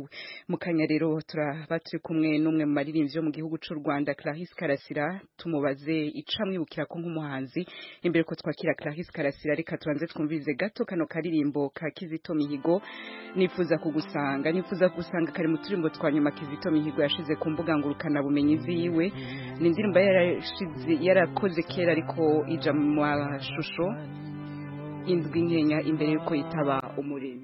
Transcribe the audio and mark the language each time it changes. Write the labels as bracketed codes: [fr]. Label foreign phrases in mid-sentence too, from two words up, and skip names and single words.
[rn] Mukanya rero turaba turi kumwe n'umwe mu maririmbyi yo mu gihugu cy'u Rwanda Clarisse Karasira tumubaze icamwibukira ko nk'umuhanzi. Imbere ko twakira Clarisse Karasira reka tubanze twumvize gato kano karirimbo ka Kizito Mihigo nifuza kugusanga kari mu turimbo twa nyuma Kizito Mihigo yashize ku mbuga ngurukana bumenyi ziwe. Ni indirimbo yarakoze kera ariko ija mu mashusho indwi nkenya imbere yuko yitaba umuremyi.